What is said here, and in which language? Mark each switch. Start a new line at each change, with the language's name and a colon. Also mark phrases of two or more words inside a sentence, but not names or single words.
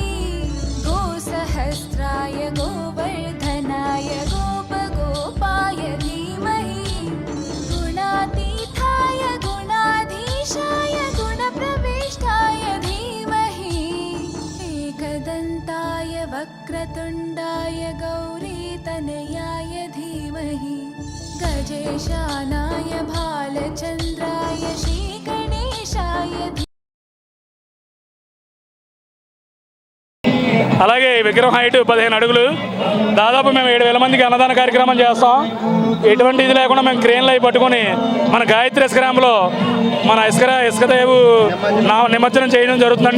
Sanskrit: गोसहस्राय गोवर्धनाय गोपगोपाय धीमहि गुणातीताय गुणाधीशाय गुणप्रविष्टाय धीमहि एकदन्ताय वक्रतुण्डाय गौरीतनयाय धीमहि गजेशानाय भालचन्द्राय श्रीगणेशाय
Telugu: అలాగే ఈ విగ్రహం హైట్ 15 అడుగులు. దాదాపు మేము 7,000 మందికి అన్నదాన కార్యక్రమం చేస్తాం. ఎటువంటి ఇది లేకుండా మేము క్రేన్లు అవి పట్టుకొని మన గాయత్రి ఇసుకరాంలో మన ఇసుకదేవు నిమజ్జనం చేయడం జరుగుతుందండి.